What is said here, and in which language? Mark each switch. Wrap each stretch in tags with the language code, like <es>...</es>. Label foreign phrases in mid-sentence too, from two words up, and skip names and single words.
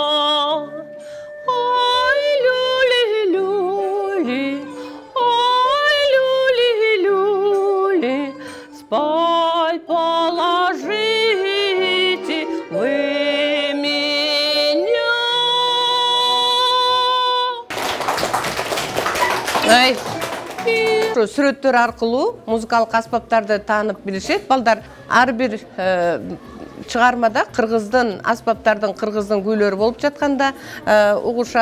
<ru>Ой, люли-люли, ой, люли-люли, спать положите вы меня. Ай.</ru> <ky>Сүрөттөр аркылуу музыкалык аспаптарды таанып билишет. Балдар ар бир чыгармада кыргыздын аспаптардын, кыргыздын күйлөрү болуп жатканда угушат.</ky>